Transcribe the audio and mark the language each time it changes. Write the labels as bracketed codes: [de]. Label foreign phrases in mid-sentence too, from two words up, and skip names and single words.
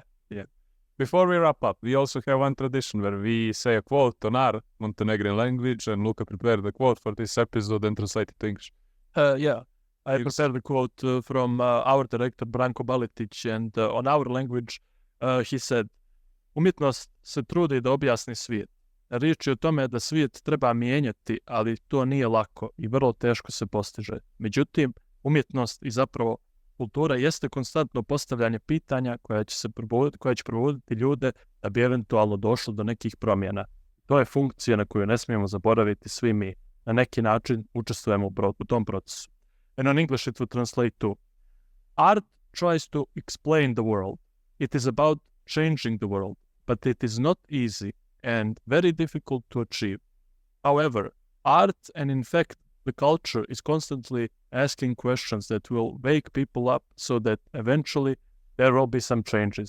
[en] Before we wrap up, we also have one tradition where we say a quote on our Montenegrin language, and Luca prepared the quote for this episode and translated to English. Yeah. I prepared the quote from our director Branko Baletic, and on our language he said, [sr] umjetnost se trudi da objasni svijet. Riječ je o tome da svijet treba mijenjati, ali to nije lako i vrlo teško se postiže. Međutim, umjetnost i zapravo kultura jeste konstantno postavljanje pitanja koja će provoditi ljude da bi eventualno došlo do nekih promjena. To je funkcija na koju ne smijemo zaboraviti svi mi. Na neki način učestvujemo u tom procesu. [en] And in English it would translate to, art tries to explain the world. It is about changing the world, but it is not easy and very difficult to achieve. However, art and in fact the culture is constantly asking questions that will wake people up so that eventually there will be some changes.